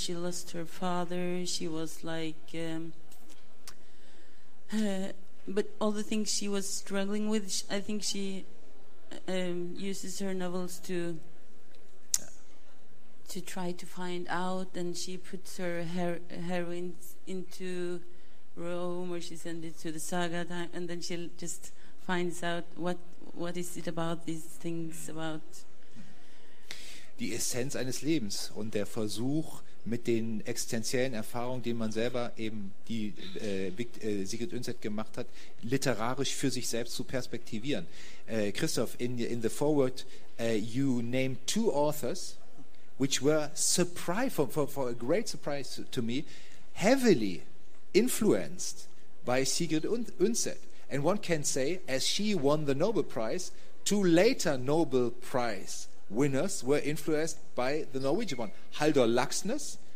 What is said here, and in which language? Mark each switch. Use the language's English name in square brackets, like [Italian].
[English] She lost her father. She was like, but all the things she was struggling with, I think she uses her novels to try to find out, and she puts her heroines into Rome, or she sends it to the saga, and then she'll just finds out what is it about these things about. [German] Die Essenz eines Lebens und der Versuch, mit den existenziellen Erfahrungen, die man selber eben die Sigrid Undset gemacht hat, literarisch für sich selbst zu perspektivieren. [English] Kristof, in the foreword, you named two authors which were for a great surprise to me, heavily influenced by Sigrid Undset. And one can say, as she won the Nobel Prize, two later Nobel Prize winners were influenced by the Norwegian one, Halldor Laxness.